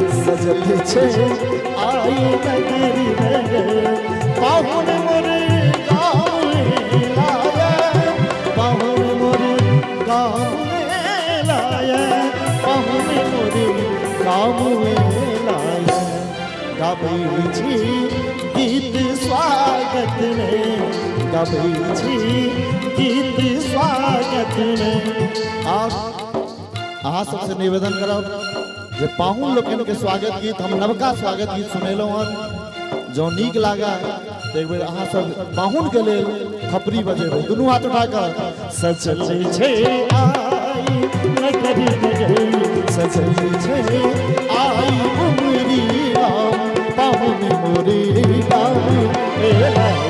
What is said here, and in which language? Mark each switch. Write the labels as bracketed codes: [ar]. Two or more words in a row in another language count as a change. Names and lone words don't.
[mai] सजल छे आई नगरी नगर पाहुन मोर गाँव लाया पाहुन मोर गाँव लाया पाहुन मोर गाँव लाया गाबै छी गीत स्वागत में गाबै छी गीत स्वागत में अहाँ सबसे निवेदन करब जे पाहुन लोकन के स्वागत गीत हम नवका स्वागत गीत सुनेलहुँ हन जो नीक लागा तो एक बेर अहाँ सब पाहुन के लेल खपरी बजेबै दुनू हाथ उठा कऽ सजल छै आई नगरी नगर सजल छै आई उमरी राम पाहुन मोरे गाँव